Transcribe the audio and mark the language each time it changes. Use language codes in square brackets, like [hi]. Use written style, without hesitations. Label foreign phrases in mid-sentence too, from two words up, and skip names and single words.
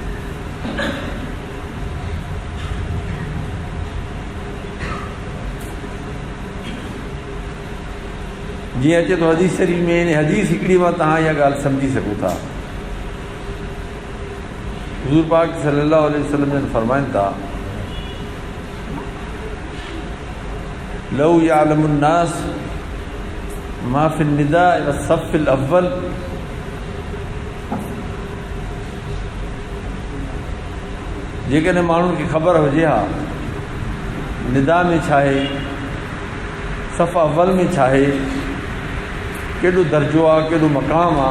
[sd] जीअं अचे थो हदीस शरीफ़ में, हदीस हिकिड़ी मां तव्हां इहा ॻाल्हि सम्झी सघो था। हुज़ूर पाक [ar] صلى الله عليه وسلم [sd] जन फरमाइनि था, [ar] لو يعلم الناس ما في النداء والصف الأول, [sd] जेकॾहिं माण्हुनि खे ख़बर हुजे हा निदा में छा आहे, सफ़ अव्वल में छा आहे, केॾो दर्जो आहे, केॾो मक़ाम आहे।